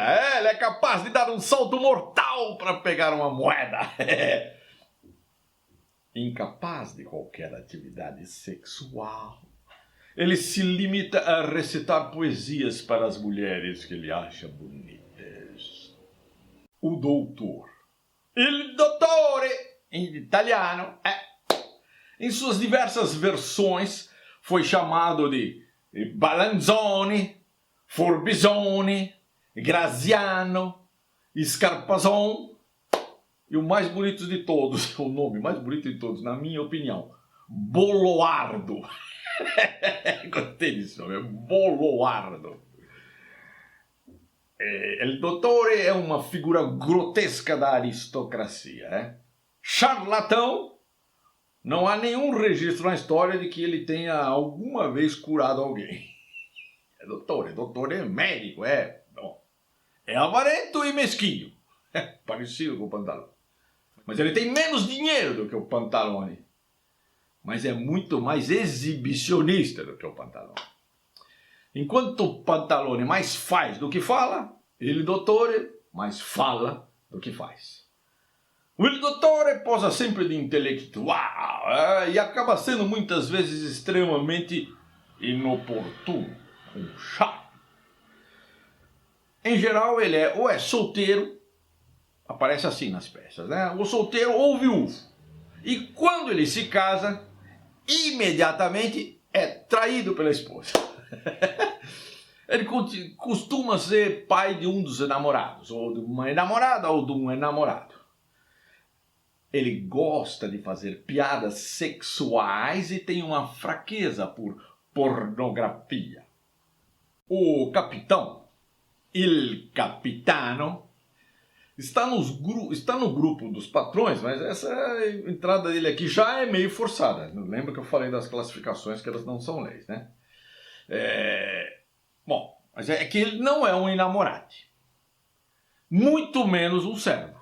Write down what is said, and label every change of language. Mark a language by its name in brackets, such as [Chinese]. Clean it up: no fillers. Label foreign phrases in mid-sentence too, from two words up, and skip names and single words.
[Portuguese] Ele é capaz de dar um salto mortal para pegar uma moeda. Incapaz de qualquer atividade sexual, ele se limita a recitar poesias para as mulheres que ele acha bonitas. O doutor. [Italian] Il dottore, [Portuguese] em italiano, em suas diversas versões, foi chamado de Balanzone, Forbizone, Graziano, Scarpazon e o mais bonito de todos, o nome mais bonito de todos, na minha opinião, Boloardo. Gostei desse nome, Boloardo. [Italian] Il dottore [Portuguese] é uma figura grotesca da aristocracia. Charlatão, não há nenhum registro na história de que ele tenha alguma vez curado alguém. Doutor é médico, bom. É avarento e mesquinho. Parecido com o Pantalone. Mas ele tem menos dinheiro do que o Pantalone. Mas é muito mais exibicionista do que o Pantalone. Enquanto o Pantalone mais faz do que fala, [Italian] il dottore [Portuguese] mais fala do que faz. O [Italian] il dottore [Portuguese] posa sempre de intelectual e acaba sendo muitas vezes extremamente inoportuno, com charme. Em geral, ele ou é solteiro, aparece assim nas peças, ou solteiro ou viúvo. E quando ele se casa, imediatamente é traído pela esposa. Ele costuma ser pai de um dos enamorados, ou de uma enamorada ou de um enamorado. Ele gosta de fazer piadas sexuais e tem uma fraqueza por pornografia. O capitão, [Italian] il capitano, [Portuguese] está no grupo dos patrões, mas essa entrada dele aqui já é meio forçada. Lembra que eu falei das classificações que elas não são leis, Bom, mas é que ele não é um enamorate. Muito menos um servo.